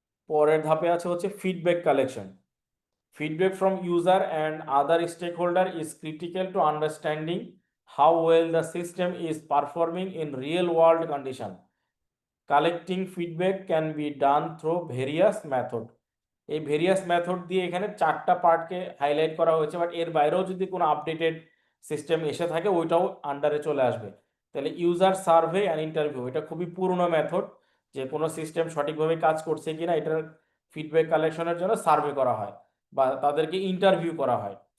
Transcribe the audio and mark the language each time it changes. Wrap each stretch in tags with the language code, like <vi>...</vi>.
<bn>পরের ধাপে আছে হচ্ছে feedback collection.</bn> <en>Feedback from user and other stakeholder is critical to understanding how well the system is performing in real world condition. Collecting feedback can be done through various method.</en> <bn>এই various method দিয়ে এখানে 4টা পার্টকে highlight করা হয়েছে, but এর বাইরেও যদি কোনো আপডেটেড সিস্টেম এসে থাকে ওইটাও আন্ডারে চলে আসবে। তাহলে ইউজার সার্ভে অ্যান্ড ইন্টারভিউ, এটা খুবই পুরনো মেথড, যে কোনো সিস্টেম সঠিকভাবে কাজ করছে কিনা এটার ফিডব্যাক কালেকশনের জন্য সার্ভে করা হয় বা তাদেরকে ইন্টারভিউ করা হয়।</bn>